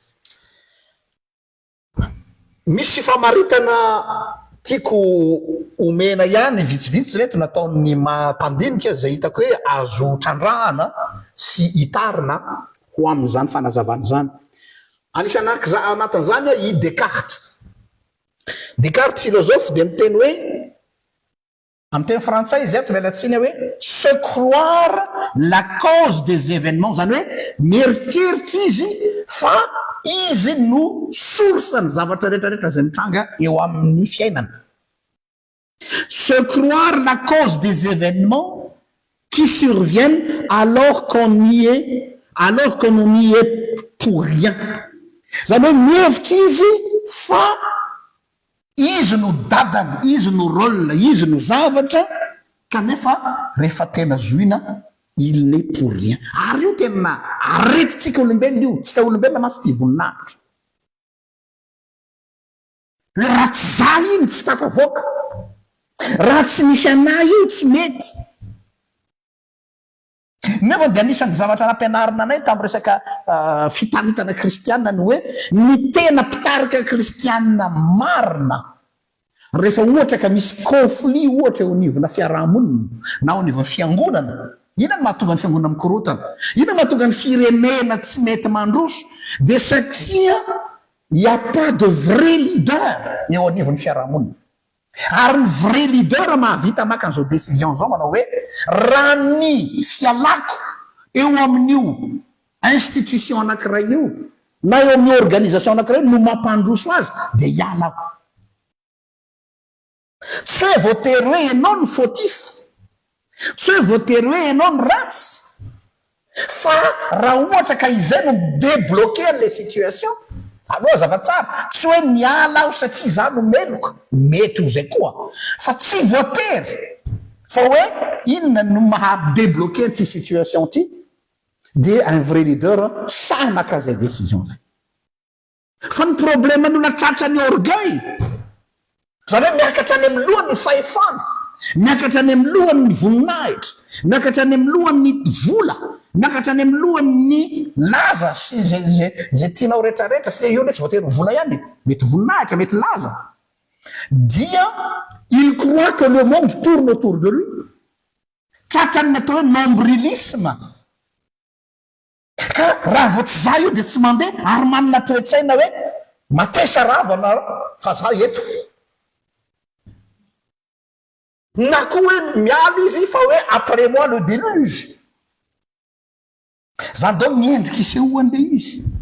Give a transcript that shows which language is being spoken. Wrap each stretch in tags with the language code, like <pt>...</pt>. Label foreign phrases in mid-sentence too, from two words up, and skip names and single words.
<mg>Misy famaritana tiako omena ihany vitsivitsy reto nataon'ny mampandinika zay hitako hoe azo trandrahana sy hitarina ho amin'izany fanazavana zany. Anisan'aky anatin'izany i Descartes. Descartes philosophe de miteny hoe amin'ny teny frantsay izy ato mialatsiny hoe</mg> <fr>se croire la cause des événements</fr> <mg>zany hoe mieritreritra izy fa izy no source ny zavatra rehetrarehetra zay mitranga eo amin'ny fiainana.</mg> <fr>Se croire la cause des événements qui surviennent alors qu'on n'y est pour rien.</fr> <mg>Zany hoe mihevitra izy fa izy no dadany, izy no rôle, izy no zavatra kanefa rehefa tena zoina</mg> <fr>il n'est pour rien.</fr> <mg>Ary io tena aretitsika olombelona io, tsika olombelona masy ty voninahitra hoe raha tsy za iny tsy tafavoaka, raha tsy misy anay io tsy mety. Nefa dia anisan'ny zavatra nampianarina anay tamin'ny resaka fitaritana kristianina ny hoe ny tena mpitarika kristianina marina rehefa ohatra ka misy conflit ohatra eo anivona fiarahamonina na eo anivona fiangonana, ina ny mahatonga ny fiangonana mikorotana, ina ny mahatonga ny firenena tsy mety mandroso dia satria</mg> <fr>y a pas de vrai leader</fr> <mg>eo anivon'ny fiarahamonina. Ary ny</mg> <fr>vrai leader</fr> <mg>mahavita maka an'izao décision zao manao hoe raha ny fialako eo amin'io institution anankiray io na eo amin'ny organisation anankiray no mampandroso azy dia hialako. Tsy hoe voatery hoe ianao ny fautif, tsy hoe voatery hoe ianao ny ratsy, fa raha ohatra ka izay no</mg> <fr>débloquer les situations</fr> <mg>aloha zava-tsara. Tsy hoe niala aho satria za no meloka, mety ho zay koa fa tsy voatery fa hoe inona no maha-débloquer ty situation ty dia</mg> <fr>un vrai leader</fr> <mg>sahy maka zay décision zay. Fa ny problème n'olona tratra ny orgueil zany hoe miakatra any amin'ny lohany ny fahefana, miakatra any amin'ny lohany ny voninahitra, miakatra any amin'ny lohany ny vola, miakatra any amin'ny lohany ny laza sy zay tianao rehetrarehetra sy io le tsy voatery vola ihany, mety voninahitra, mety laza.</mg> <fr>Dia il croit que le monde tourne autour de lui.</fr> <mg>Tratrany atao hoe nombrilisme. Ka raha vao tsy za io dia tsy mandeha ary manana toe-tsaina hoe matesa rava anareo fa za eto. Na koa hoe miala izy fa hoe</mg> <fr>après moi le déluge.</fr> <mg>Zany dao miendrika isehoan'le izy.</mg>